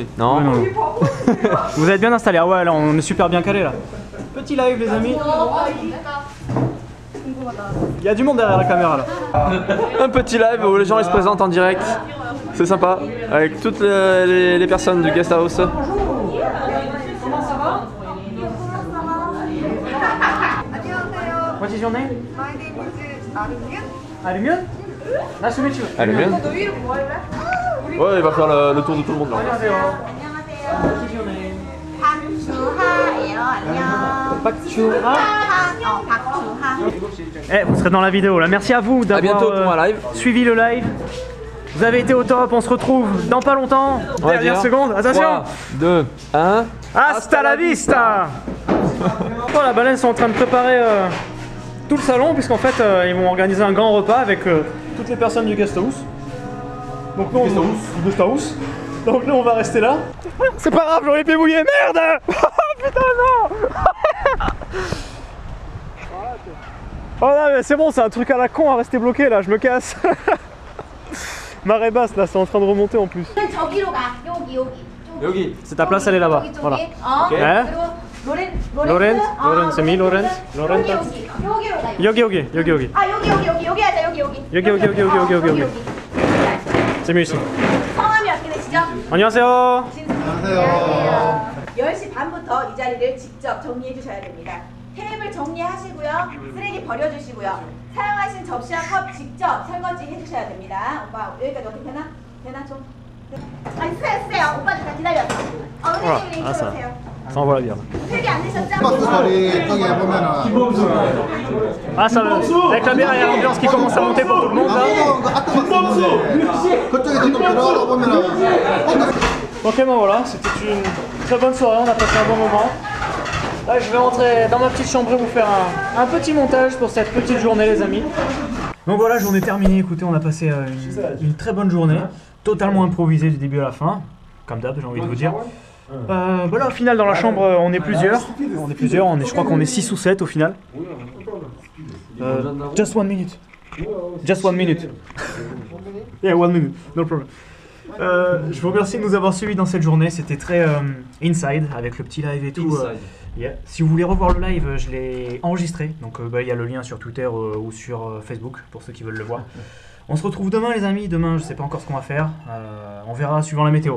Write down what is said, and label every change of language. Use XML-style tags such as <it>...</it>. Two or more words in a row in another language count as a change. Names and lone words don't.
<fr>Non. Non. Vous êtes bien installés? Ah ouais, là on est super bien calé là. Petit live les amis. Il y a du monde derrière la caméra là. Un petit live où les gens ils se présentent en direct. C'est sympa. Avec toutes les personnes du</fr> <en>guest house. What is your name? My name is Arumyun. Arumyun? Nice to meet you.</en> <fr>Elle est bien.</fr> <ko>너 위로 뭐 할래?</ko> <fr>Ouais, il va faire le tour de tout le monde là.</fr> <ko>안녕하세요. 안녕하세요.</ko> <en>What is your name?</en> <ko>박주하예요. 안녕. Bakchura. 박주하.</ko> <fr>Eh, vous serez dans la vidéo là. Merci à vous A bientôt d'avoir pour un live. suivi le live. Vous avez été au top, on se retrouve dans pas longtemps. On va Dernière dire seconde, attention. 3, 2, 1.</fr> <es>Hasta la vista.</es> <fr>Voilà, bah là ils sont en train de préparer tout le salon, puisqu'en fait ils vont organiser un grand repas avec toutes les personnes du</fr> <en>guest house.</en> <fr>Donc nous, du</fr> <en>guest house.</en> <fr>Donc nous on va rester là. C'est pas grave, j'aurais pu mouiller, merde. Putain non. Oh non mais c'est bon, c'est un truc à la con à rester bloqué là, je me casse. Marée basse là, c'est en train de remonter en plus.</fr> <ko>저기로 가. 여기. Yogi.</ko> <fr>C'est ta place, elle est là-bas. Voilà.</fr> <ko>어. 네. 그리고 로렌,</ko> <fr>c'est mi Lorenz. Lorenz.</fr> <ko>여기로 가. 여기. 아 여기 하자. 여기. 여기.</ko> <fr>C'est mieux ici.</fr> <ko>성함이 어떻게 되시죠? 안녕하세요. 안녕하세요. 10시 반부터 이 자리를 직접 정리해 주셔야 됩니다. 테이블 정리하시고요. 쓰레기 버려주시고요. 사용하신 접시와 컵 직접 설거지 해주셔야 됩니다. 오빠 여기까지 어떻게 되나? 되나 좀? 아니 쓰세요. 오빠 잠깐 기다렸어. 은혜님 알았어. 이쪽으로 오세요.</ko> <fr>Ça envoie bien.</fr> <ko>필기 안 되셨죠? 버스 소리 거기에 보면은</ko> <fr>Ah, ça, avec la bière, il y a l'ambiance qui commence à monter pour tout le monde là.</fr> <ko>그쪽에서 좀 들어가 보면은</ko> <fr>Ok, ben voilà, c'était une très bonne soirée, on a passé un bon moment. Là, je vais rentrer dans ma petite chambre et vous faire un petit montage pour cette petite journée, les amis. Donc voilà, journée terminée. Écoutez, on a passé une très bonne journée, totalement improvisée du début à la fin, comme d'hab, j'ai envie de vous dire. Voilà, au final, dans la chambre, on est plusieurs. Je crois qu'on est 6 ou 7 au final.</fr> <en>Just 1 minute. Just 1 minute. Yeah, 1 minute, no problem.</en> <fr>Je vous remercie de nous avoir suivis dans cette journée. C'était très inside avec le petit live et tout.</fr> <en>Yeah.</en> <fr>Si vous voulez revoir le live, je l'ai enregistré. Donc il y a le lien sur Twitter ou sur Facebook pour ceux qui veulent le voir. On se retrouve demain, les amis. Demain, je sais pas encore ce qu'on va faire. On verra suivant la météo.</fr>